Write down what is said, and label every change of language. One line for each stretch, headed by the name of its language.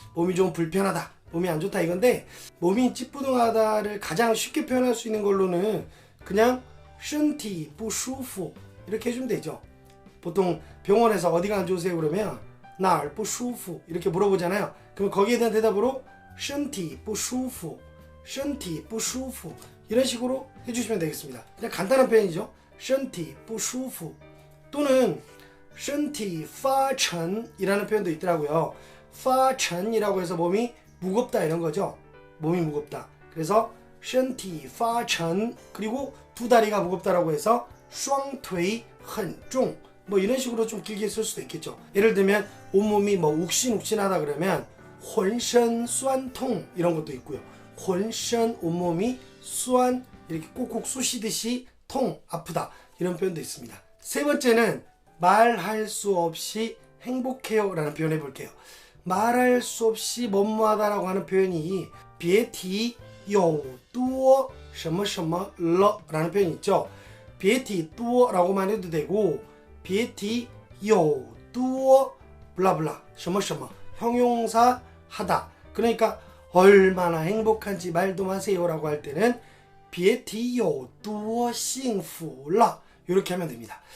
Korean: 몸이 좀 불편하다, 몸이 안 좋다 이건데 몸이 찌뿌둥하다를 가장 쉽게 표현할 수 있는 걸로는 그냥
Chinese: 身体不舒服
Korean: 이렇게 해주면 되죠. 보통 병원에서 어디가 안 좋으세요 그러면
Chinese: 哪儿不舒服
Korean: 이렇게 물어보잖아요. 그럼 거기에 대한 대답으로
Chinese: 身体不舒服 身体不舒服
Korean: 이런 식으로 해주시면 되겠습니다. 그냥 간단한 표현이죠.
Chinese: 身体不舒服
Korean: 또는 身体发沉이라는 표현도 있더라고요. 发沉이라고 해서 몸이 무겁다 이런 거죠. 몸이 무겁다. 그래서 身体发沉 그리고 두 다리가 무겁다라고 해서
Chinese: 双腿很重
Korean: 뭐 이런 식으로 좀 길게 쓸 수도 있겠죠. 예를 들면 온몸이 뭐 욱신욱신하다 그러면
Chinese: 浑身酸痛
Korean: 이런 것도 있고요. 浑身 온몸이 酸 이렇게 꾹꾹 쑤시듯이 통 아프다 이런 표현도 있습니다. 세 번째는 말할 수 없이 행복해요 라는 표현 해볼게요. 말할 수 없이 뭐뭐하다 라고 하는 표현이
Chinese: 别提有多什么什么了
Korean: 라는 표현이 있죠. 别提多라고만 해도 되고 别提有多블라블라 什么什么 형용사 하다. 그러니까 얼마나 행복한지 말도 마세요 라고 할 때는
Chinese: 别提有多幸福了
Korean: 이렇게 하면 됩니다.